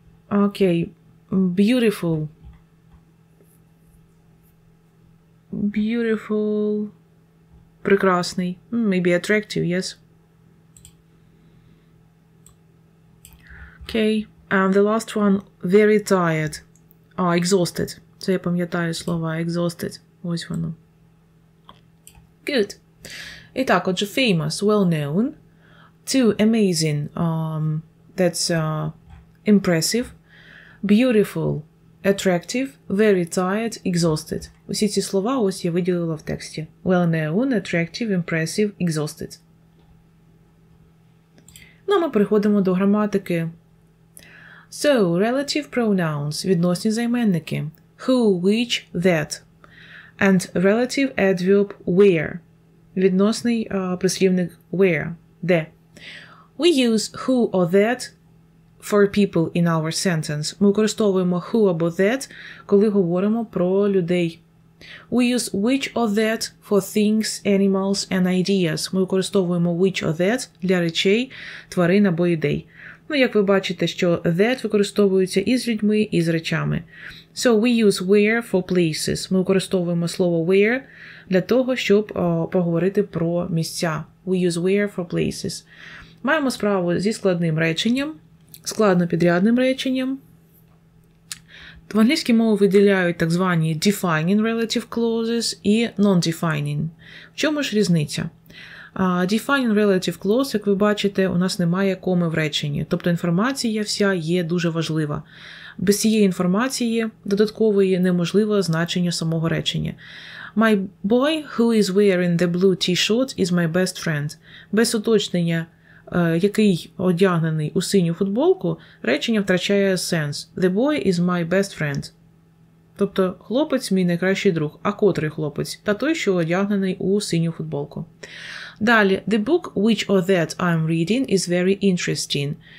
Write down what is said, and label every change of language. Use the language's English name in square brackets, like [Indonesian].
[English] Okay, beautiful. Beautiful. [Ukrainian] Прекрасний. [English] Maybe attractive, yes? Okay, and the last one, very tired. Exhausted. [Ukrainian] Це я пам'ятаю слова, [English] exhausted. [Ukrainian] Ось воно. [English] Good. [Ukrainian] І так, отже, [English] famous, well-known. 2, amazing, that's impressive. Beautiful, attractive, very tired, exhausted. [Ukrainian] Усі ці слова ось я виділила в тексті. [English] Well-known, attractive, impressive, exhausted. [Ukrainian] Ну, ми переходимо до граматики. [English] So, relative pronouns, [Ukrainian] відносні займенники. [English] Who, which, that. And relative adverb where. [Ukrainian] Відносний прислівник where. Де. [English] We use who or that for people in our sentence. [Ukrainian] Ми використовуємо who або that, коли говоримо про людей. [English] We use which or that for things, animals and ideas. [Ukrainian] Ми використовуємо which or that для речей, тварин або ідей. Ну, як ви бачите, що that використовується і з людьми, і з речами. [English] So, we use where for places. [Ukrainian] Ми використовуємо слово where для того, щоб поговорити про місця. [English] We use where for places. [Ukrainian] Маємо справу зі складним реченням, складно-підрядним реченням. В англійській мові виділяють так звані defining relative clauses і non-defining. В чому ж різниця? Defining relative clause, як ви бачите, у нас немає коми в реченні. Тобто інформація вся є дуже важлива. Без цієї інформації додаткової неможливо значення самого речення. [English] My boy who is wearing the blue t-shirt is my best friend. [Ukrainian] Без уточнення, який одягнений у синю футболку, речення втрачає сенс. [English] The boy is my best friend. [Ukrainian] Тобто, хлопець – мій найкращий друг. А котрий хлопець? Та той, що одягнений у синю футболку. Далі. [English] The book which or that I'm reading is very interesting.